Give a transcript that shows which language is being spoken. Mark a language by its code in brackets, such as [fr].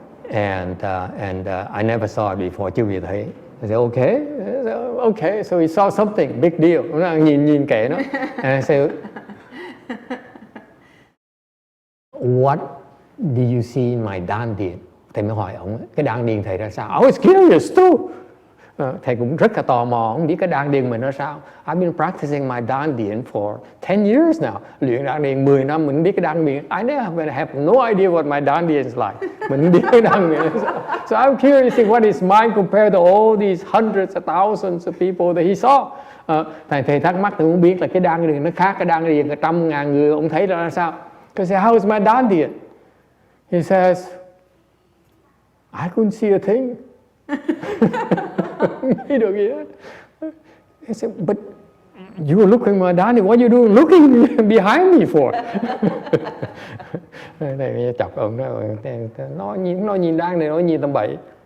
[en] And I never saw it before. [vi] Chưa bị thấy. [en] I said, okay. So he saw something, big deal. [vi] Nó nhìn kệ nó. [en] And I said, what did you see in my đan điền? [vi] Thầy mới hỏi ông, cái đan điền thầy ra sao? [en] Oh, it's curious too. [vi] Thầy cũng rất là tò mò, không biết cái đan điền mình nó sao. [en] I've been practicing my đan điền for 10 years now. [vi] Luyện đan điền 10 năm, mình biết cái đan điền. [en] I never have no idea what my đan điền is like. [vi] Mình biết cái đan điền. [en] So I'm curious what is mine compared to all these hundreds of thousands of people that he saw. [vi] Thầy thắc mắc, tôi muốn biết là cái đan điền nó khác cái đan điền cả 100.000 người, ông thấy là sao? [en] I said, how is my đan điền? He says, I couldn't see a thing. [vi] Không thấy được gì hết. [en] He said, but you were looking at my đan điền. What are you doing looking behind me for? [vi] Thầy chọc ông đó, nó nhìn đan điền, nó nhìn tầm bậy.